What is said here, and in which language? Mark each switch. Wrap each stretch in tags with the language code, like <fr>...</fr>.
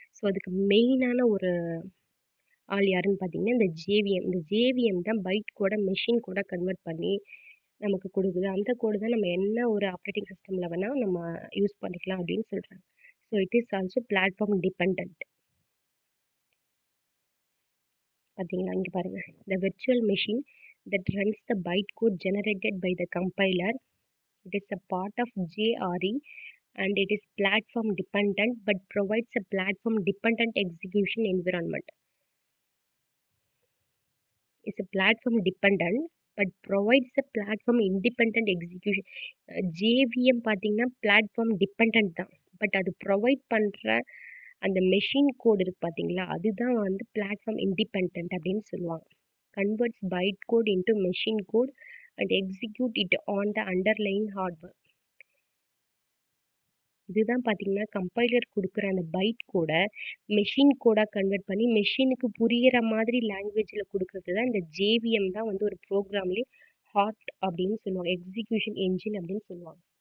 <ta>So அதுக்கு மெயினான ஒரு ஆள் யாருன்னு பார்த்தீங்கன்னா, இந்த ஜேவிஎம். இந்த ஜேவிஎம் தான் பைட் கோட மெஷின் கோடா கன்வெர்ட் பண்ணி நமக்கு குடுக்குது. அந்த கோடு தான் நம்ம என்ன ஒரு ஆப்பரேட்டிங் சிஸ்டம்ல வேணா நம்ம யூஸ் பண்ணிக்கலாம் அப்படின்னு சொல்றாங்க.</ta> <en>So it is also platform dependent.</en> <ta>பார்த்தீங்களா? இங்க பாருங்க.</ta> <en>The virtual machine that runs the bytecode generated by the compiler. It is a part of JRE and it is platform dependent but provides a platform dependent execution environment. It's a platform dependent but provides a platform independent execution.</en> <ta>JVM பார்த்தீங்கன்னா platform dependent தான். But அது provide பண்ற அந்த machine code இருக்கு பார்த்தீங்களா? அதுதான் வந்து platform independent அப்படின்னு சொல்லுவாங்க.</ta> <en>Converts bytecode into machine code and execute it on the underlying hardware.</en> <ta>இதுதான் பார்த்தீங்கன்னா, கம்பைலர் குடுக்குற அந்த பைட் கோட மெஷின் கோடா கன்வெர்ட் பண்ணி மெஷினுக்கு புரியிற மாதிரி லாங்குவேஜ்ல குடுக்குறது தான் இந்த ஜேவிஎம் தான் வந்து ஒரு ப்ரோகிராம்லயே ஹார்ட் அப்படின்னு சொல்லுவாங்க. எக்ஸிகியூஷன் என்ஜின் அப்படின்னு சொல்லுவாங்க.</ta>